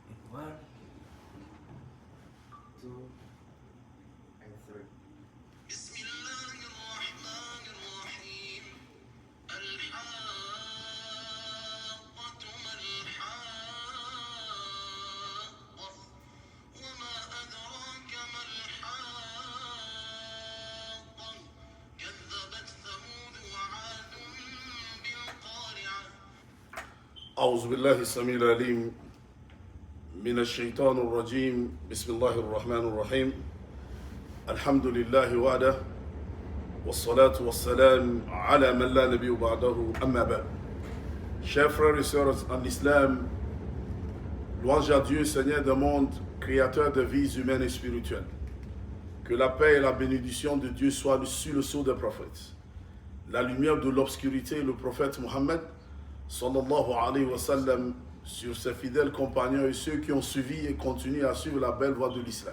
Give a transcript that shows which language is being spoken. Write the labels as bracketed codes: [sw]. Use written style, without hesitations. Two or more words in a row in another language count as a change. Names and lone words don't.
[en] One, two, and three. [ar] بسم الله الرحمن الرحيم الحاقة ما الحاقة وما أدراك ما الحاقة كذبت ثمود وعاد بالقارعة أعوذ بالله السميع العليم من الشيطان الرجيم بسم الله الرحمن الرحيم الحمد لله وحده والصلاة والسلام على من لا نبي بعده أما بعد. [fr] Chers frères et sœurs en islam, louange à Dieu, Seigneur des mondes, créateur de vies humaines et spirituelles. Que la paix et la bénédiction de Dieu soient sur le sceau des prophètes. La lumière de l'obscurité, le prophète Mohammed, [ar] صلى الله عليه وسلم, [fr] sur ses fidèles compagnons et ceux qui ont suivi et continuent à suivre la belle voie de l'islam.